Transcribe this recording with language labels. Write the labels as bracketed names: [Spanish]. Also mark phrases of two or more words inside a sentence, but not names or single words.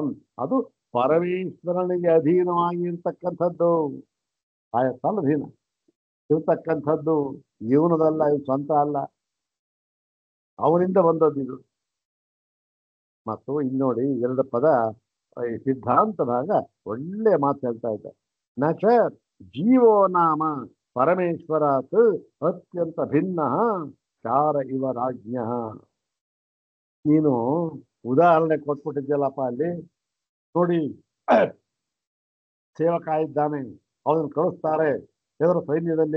[Kannada] ಅದು ಪರಮೇಶ್ವರನಿಗೆ ಅಧೀನವಾಗಿರ್ತಕ್ಕಂಥದ್ದು. ಆಯತ್ತಲ್ಲ ಅಧೀನ ಇರ್ತಕ್ಕಂಥದ್ದು. ಇವನದಲ್ಲ, ಇವ್ ಸ್ವಂತ ಅಲ್ಲ, ಅವನಿಂದ ಬಂದದ್ದು ಇದು. ಮತ್ತು ಇಲ್ಲಿ ನೋಡಿ, ಎರಡು ಪದ ಈ ಸಿದ್ಧಾಂತ ಭಾಗ ಒಳ್ಳೆ ಮಾತು ಹೇಳ್ತಾ ಇದ್ದ. [Sanskrit] ನಚ ಜೀವೋ ನಾಮ ಪರಮೇಶ್ವರಾತ್ ಅತ್ಯಂತ ಭಿನ್ನ ಚಾರ ಇವ ರಾಜ್ಞ. [Kannada] ನೀನು ಉದಾಹರಣೆ ಕೊಟ್ಬಿಟ್ಟಿದ್ಯಲ್ಲಪ್ಪ ಅಲ್ಲಿ ನೋಡಿ. ಸೇವಕ ಇದ್ದಾನೆ, ಅವನನ್ನು ಕಳಿಸ್ತಾರೆ ಎದುರು ಸೈನ್ಯದಲ್ಲಿ.